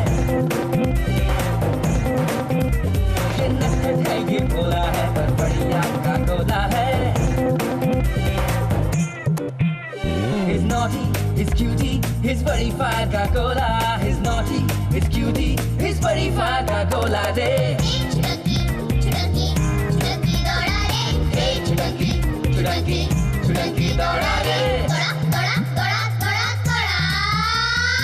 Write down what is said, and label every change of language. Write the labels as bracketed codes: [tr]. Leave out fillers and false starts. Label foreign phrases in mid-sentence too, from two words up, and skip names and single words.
[hi] ये नटखट है, ये भोला है, पर बड़ी याद का गोला है। [en] He's naughty, he's cutie, he's [hi] बड़ी फायर का गोला। [en] He's naughty, he's cutie, he's [hi] बड़ी फायर का गोला रे। छुटंकी छुटंकी छुटंकी दौड़ा रे। छुटंकी छुटंकी छुटंकी दौड़ा रे। दौड़ा दौड़ा दौड़ा दौड़ा दौड़ा।